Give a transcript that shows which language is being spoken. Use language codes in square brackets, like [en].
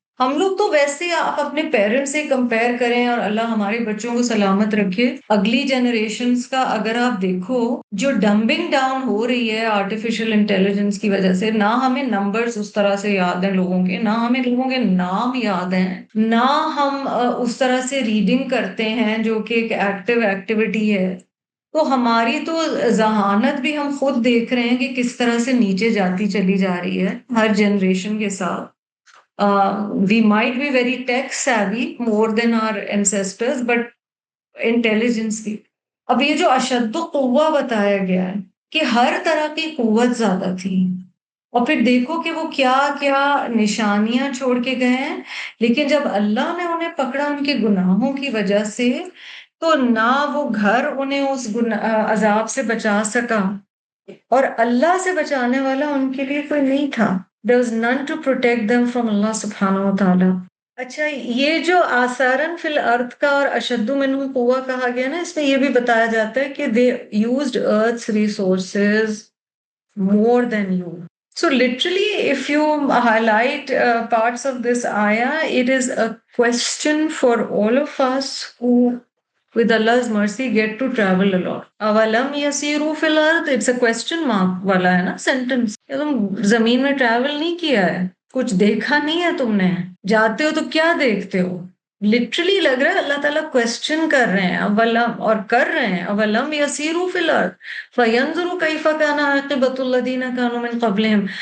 [ur] ہم لوگ تو ویسے آپ اپنے پیرنٹس سے کمپیئر کریں، اور اللہ ہمارے بچوں کو سلامت رکھے، اگلی جنریشنز کا اگر آپ دیکھو جو ڈمبنگ ڈاؤن ہو رہی ہے آرٹیفیشل انٹیلیجنس کی وجہ سے، نہ ہمیں نمبرز اس طرح سے یاد ہیں لوگوں کے، نہ ہمیں لوگوں کے نام یاد ہیں، نہ ہم اس طرح سے ریڈنگ کرتے ہیں جو کہ ایک ایکٹیو ایکٹیویٹی ہے. تو ہماری تو ذہانت بھی ہم خود دیکھ رہے ہیں کہ کس طرح سے نیچے جاتی چلی جا رہی ہے ہر جنریشن کے ساتھ. [en] We might be very tech savvy more than our ancestors, but intelligence بھی. [ur] اب یہ جو اشد قوہ بتایا گیا ہے کہ ہر طرح کی قوت زیادہ تھی، اور پھر دیکھو کہ وہ کیا کیا نشانیاں چھوڑ کے گئے ہیں، لیکن جب اللہ نے انہیں پکڑا ان کے گناہوں کی وجہ سے، تو نہ وہ گھر انہیں اس عذاب سے بچا سکا، اور اللہ سے بچانے والا ان کے لیے کوئی نہیں تھا. [en] There was none to protect them from اللہ سبحانہ و تعالیٰ. [ur] اچھا، یہ جو [ar] آثارن فی الارض [ur] کا اور [ar] اشد منہم قوہ [ur] کہا گیا نا، اس میں یہ بھی بتایا جاتا ہے کہ [en] they used earth's resources more than you. So literally, if you highlight parts of this ayah, it is a question for all of us who, with Allah's mercy, get to travel a lot. [ar] Avalam yasiru fil ard, [en] it's a question mark [ur] والا ہے نا [en] sentence. [ur] کہ تم زمین میں travel نہیں کیا ہے، کچھ دیکھا نہیں ہے تم نے، جاتے ہو تو کیا دیکھتے ہو؟ لٹرلی لگ رہا ہے اللہ تعالیٰ کوشچن کر رہے ہیں اولم، اور کر رہے ہیں [ar] اولم یسیروا فی الارض فینظروا کیف کان عاقبۃ الذین کانوا من قبلہم.